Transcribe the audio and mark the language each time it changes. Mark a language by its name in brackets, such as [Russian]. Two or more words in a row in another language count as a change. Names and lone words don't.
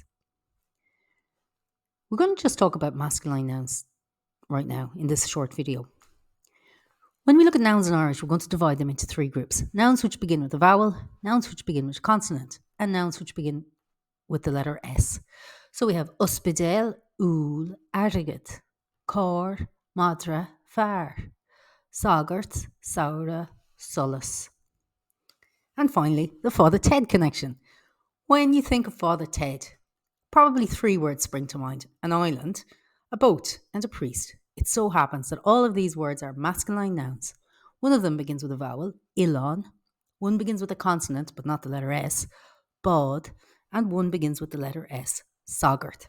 [English] We're going to just talk about masculine nouns right now in this short video. When we look at nouns in Irish, we're going to divide them into three groups. Nouns which begin with a vowel, nouns which begin with a consonant, and nouns which begin with the letter S. So we have [Irish] abhaile, t-úll, agad, cór, madra, fear, sagart, samhradh, solas. [English] And finally, the Father Ted connection. When you think of Father Ted, probably three words spring to mind: an island, a boat, and a priest. It so happens that all of these words are masculine nouns. One of them begins with a vowel, t-oileán. One begins with a consonant, but not the letter S, bod, and one begins with the letter S, sagart.